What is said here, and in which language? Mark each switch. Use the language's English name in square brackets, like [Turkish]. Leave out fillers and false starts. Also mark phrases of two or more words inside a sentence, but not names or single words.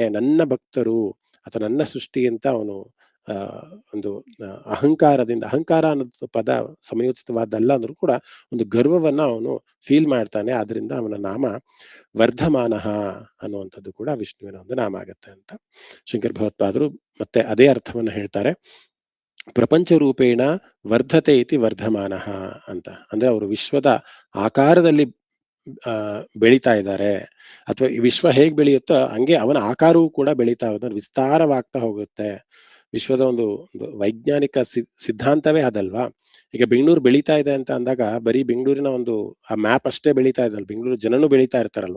[Kannada] ನನ್ನ ಭಕ್ತರು ಅಥವಾ ನನ್ನ ಸೃಷ್ಟಿ ಅಂತ ಅವನು ಒಂದು ಅಹಂಕಾರದಿಂದ, ಅಹಂಕಾರ ಅನ್ನೋದು ಪದ ಸಮಯೋಚಿತವಾದಲ್ಲ ಅಂದ್ರೂ ಕೂಡ ಒಂದು ಗರ್ವವನ್ನ ಅವನು ಫೀಲ್ ಮಾಡ್ತಾನೆ. ಆದ್ರಿಂದ ಅವನ ನಾಮ ವರ್ಧಮಾನಃ ಅನ್ನುವಂಥದ್ದು ಕೂಡ ವಿಷ್ಣುವಿನ ಒಂದು ನಾಮ ಆಗತ್ತೆ ಅಂತ ಶಂಕರ ಭಗವತ್ಪಾದರು ಮತ್ತೆ ಅದೇ ಅರ್ಥವನ್ನ ಹೇಳ್ತಾರೆ. [Sanskrit] ಪ್ರಪಂಚ ರೂಪೇಣ ವರ್ಧತೆ ಇತಿ ವರ್ಧಮಾನಃ ಅಂತ. [Kannada] ಅಂದ್ರೆ ಅವರು ವಿಶ್ವದ ಆಕಾರದಲ್ಲಿ ಬೆಳೀತಾ ಇದ್ದಾರೆ, ಅಥವಾ ಈ ವಿಶ್ವ ಹೇಗ್ ಬೆಳೆಯುತ್ತೋ ಹಂಗೆ ಅವನ ಆಕಾರವೂ ಕೂಡ ಬೆಳೀತಾ ಹೋದ್ರೆ ವಿಸ್ತಾರವಾಗ್ತಾ ಹೋಗುತ್ತೆ. ವಿಶ್ವದ ಒಂದು ವೈಜ್ಞಾನಿಕ ಸಿದ್ಧಾಂತವೇ ಅದಲ್ವಾ. ಈಗ ಬೆಂಗಳೂರು ಬೆಳೀತಾ ಇದೆ ಅಂತ ಅಂದಾಗ ಬರೀ ಬೆಂಗಳೂರಿನ ಒಂದು ಆ ಮ್ಯಾಪ್ ಅಷ್ಟೇ ಬೆಳೀತಾ ಇದಲ್ಲ, ಬೆಂಗಳೂರು ಜನನು ಬೆಳೀತಾ ಇರ್ತಾರಲ್ವಾ.